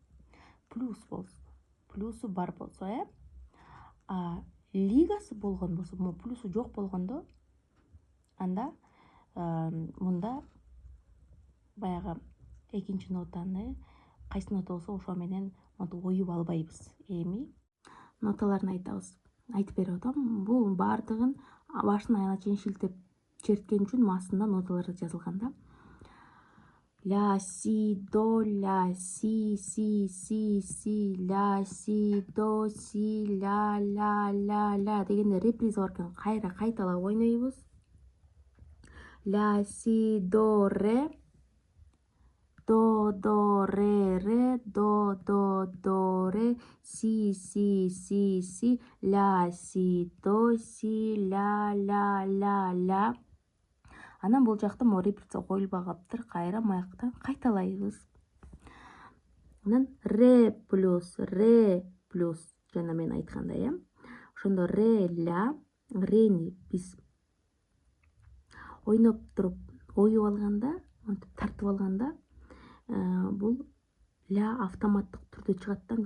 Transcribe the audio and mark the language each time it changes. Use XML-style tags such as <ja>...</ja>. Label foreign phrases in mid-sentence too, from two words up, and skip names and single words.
<ky>Плюсу бар болсо, лигасы болгон болсо, плюсу жок болгондо, анда мында баягы экинчи нотаны кайсы нота болсо ошо менен оюп албайбыз. Эми ноталарын айтып берип атам. Бул баардыгын башынан аягына чейин шилтеп черткен үчүн астында ноталары жазылган да. Ля, си, до, ля, си, ля, си, до, си, ля дегенде реприза бар экен. Кайра кайталап ойнойбуз. Ля, си, до, ре, до, ре, до, ре, си, ля, си, до, си, ля. Анан бул жакта реприза коюлбай калыптыр. Кайра маяктан кайталайбыз. Анан ре плюс жана мен айткандай, ошондо ре, ля, рени биз ойноп туруп оюп алганда, тартып алганда, бул ля автоматтык түрдө чыгат да.</ky>